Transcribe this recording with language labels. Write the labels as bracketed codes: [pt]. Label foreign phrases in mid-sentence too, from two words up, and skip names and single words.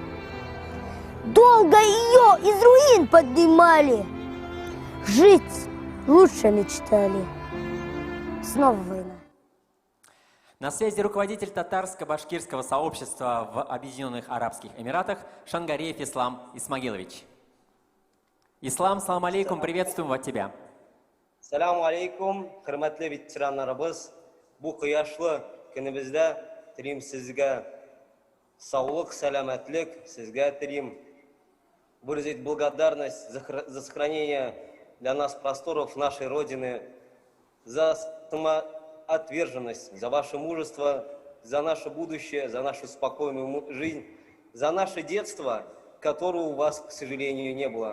[ru] Долго ее из руин поднимали, жить лучше мечтали. Снова война. На связи руководитель татарско-башкирского сообщества в Объединенных Арабских Эмиратах Шангареев Ислам Исмагилович. Ислам, [ar] سلام عليكم, [ru] приветствуем от тебя. [ar] سلام عليكم, [tt] хөрмәтле ветераннарыбыз. Бу кыяшлы көнебездә телим сезгә саулык, сәламәтлек, сезгә телим [ru] выразить благодарность за сохранение для нас просторов нашей Родины, за самоотверженность, за ваше мужество, за наше будущее, за нашу спокойную жизнь, за наше детство, которого у вас, к сожалению, не было.